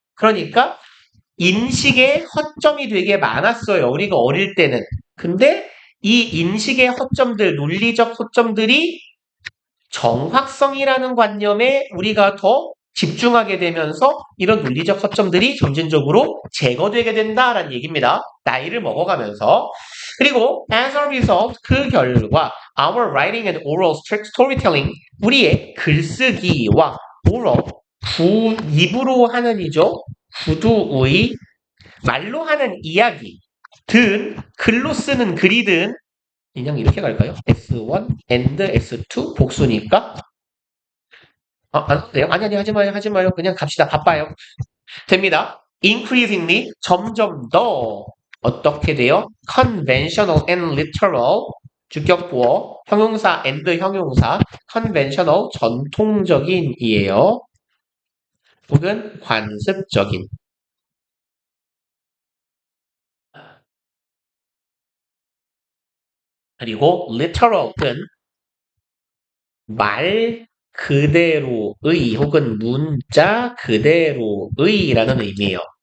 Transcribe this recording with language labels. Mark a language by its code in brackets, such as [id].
[ko] 그러니까 인식의 허점이 되게 많았어요. 우리가 어릴 때는. 근데 이 인식의 허점들, 논리적 허점들이 정확성이라는 관념에 우리가 더 집중하게 되면서 이런 논리적 허점들이 점진적으로 제거되게 된다라는 얘기입니다. 나이를 먹어가면서. 그리고 [en] as a result, [ko] 그 결과 [en] our writing and oral storytelling, [ko] 우리의 글쓰기와 [en] oral, [ko] 입으로 하는 이죠. 구두의 말로 하는 이야기 든 글로 쓰는 글이든 그냥 이렇게 갈까요? [en] S1 and S2 [ko] 복수니까 안 해도 돼요? 아니 하지 마요 하지 마요 그냥 갑시다 바빠요 됩니다. [en] increasingly [ko] 점점 더 어떻게 돼요? [en] conventional and literal [ko] 주격보어 형용사 and 형용사 [en] conventional [ko] 전통적인이에요. 혹은 관습적인 그리고 [en] literal [ko] 은 말 그대로의 혹은 문자 그대로의라는 의미예요.